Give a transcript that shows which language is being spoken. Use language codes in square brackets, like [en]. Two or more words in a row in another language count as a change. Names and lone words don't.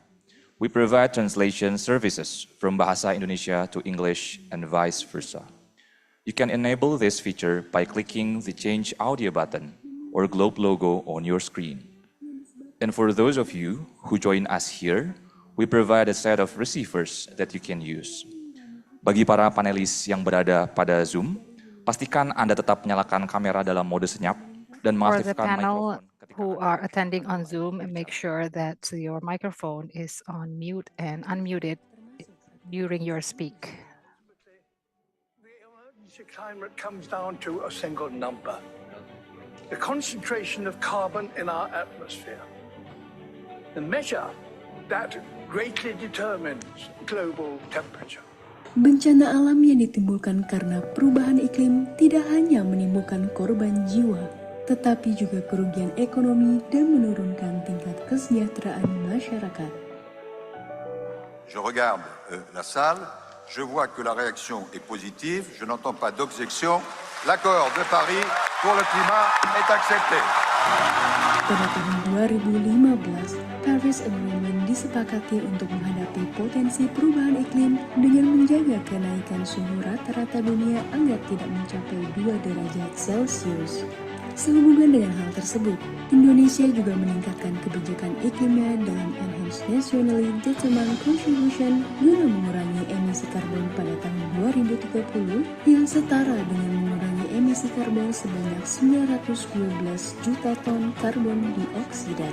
[en] We provide translation services from Bahasa Indonesia to English and vice versa. You can enable this feature by clicking the Change Audio button or globe logo on your screen. And for those of you who join us here, we provide a set of receivers that you can use. [id] Bagi para panelis yang berada pada Zoom, pastikan Anda tetap menyalakan kamera dalam mode senyap dan mengaktifkan mikrofon. [en] Who are attending on Zoom, and make sure that your microphone is on mute and unmuted during your speak. Climate comes down to a single number: the concentration of carbon in our atmosphere. The measure that greatly determines global temperature. [id] Bencana alam yang ditimbulkan karena perubahan iklim tidak hanya menimbulkan korban jiwa, tetapi juga kerugian ekonomi dan menurunkan tingkat kesejahteraan masyarakat. [fr] Je regarde la salle, je vois que la réaction est positive, je n'entends pas d'objection. L'accord de Paris pour le climat est accepté. [id] Pada tahun 2015, Paris Agreement disepakati untuk menghadapi potensi perubahan iklim dengan menjaga kenaikan suhu rata-rata dunia agar tidak mencapai 2 derajat Celcius. Sehubungan dengan hal tersebut, Indonesia juga meningkatkan kebijakan iklimnya dalam Enhanced Nationally Determined Contribution guna mengurangi emisi karbon pada tahun 2030 yang setara dengan mengurangi emisi karbon sebanyak 912 juta ton karbon dioksida.